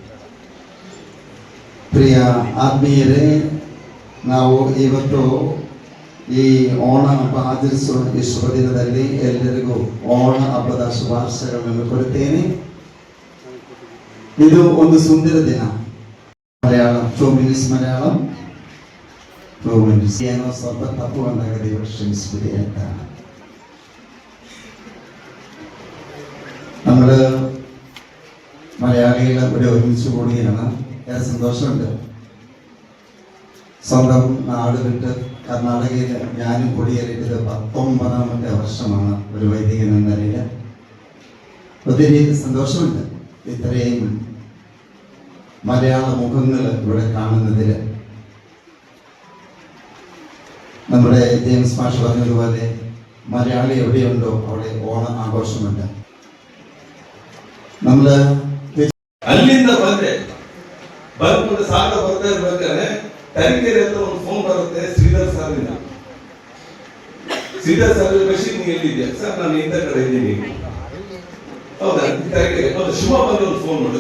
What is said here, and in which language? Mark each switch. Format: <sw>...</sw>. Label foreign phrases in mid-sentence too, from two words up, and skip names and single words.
<kn>ಪ್ರಿಯ ಆತ್ಮೀಯರೇ, ನಾವು ಇವತ್ತು ಈ ಓಣ ಹಬ್ಬ ಆಚರಿಸುವ ಈ ಶುಭ ದಿನದಲ್ಲಿ ಎಲ್ಲರಿಗೂ ಓಣ ಹಬ್ಬದ ಶುಭಾಶಯಗಳನ್ನು ಕೊಡುತ್ತೇನೆ. ಇದು ಒಂದು ಸುಂದರ ದಿನ. ಮಲಯಾಳಂ 2 minutes ಮಲಯಾಳಂ 2 minutes ಏನೋ ಸ್ವಲ್ಪ ತಪ್ಪು ಅಂದಾಗ ದೇವರು ಕ್ಷಮಿಸ್ಬಿಡಿ ಅಂತ.</kn> <ml>നമ്മള് മലയാളികളെ ഇവിടെ ഒരുമിച്ച് കൂടുകയാണ്. ഏറെ സന്തോഷമുണ്ട്. സ്വന്തം നാട് വിട്ട് കർണാടകയിൽ ഞാനും കുടിയേറിയത് 19ാമത്തെ വർഷമാണ് ഒരു വൈദികൻ എന്ന നിലയിൽ. ഒത്തിരി സന്തോഷമുണ്ട് ഇത്രയും മലയാള മുഖങ്ങൾ ഇവിടെ കാണുന്നതിൽ. നമ്മുടെ ജെയിംസ് മാഷ് പറഞ്ഞതുപോലെ മലയാളി എവിടെയുണ്ടോ അവിടെ ഓണം ആഘോഷമുണ്ട്. നമ്മള്</ml> <kn>ಅಲ್ಲಿಂದ ಬಂದ್ಕೊಂಡು ಸಾಲ ಬರ್ತಾ ಇರ್ಬೇಕಾದ್ರೆ ತರೀಕೆರೆ ಅಂತ ಒಂದು ಫೋನ್ ಬರುತ್ತೆ ಶ್ರೀಧರ್ ಸಾರಿಂದ. ಶ್ರೀಧರ್ ಸರ್ ಬಶೀರ್ ನೀವು ಎಲ್ಲಿದ್ಯಾ ಸರ್? ನಾನು ಇಂಥ ಕಡೆ ಇದ್ದೀನಿ. ಹೌದಾ? ತರೀಕೆರೆ ಹೌದು. ಶಿವ ಬಂದು ಒಂದು ಫೋನ್ ಮಾಡು.</kn>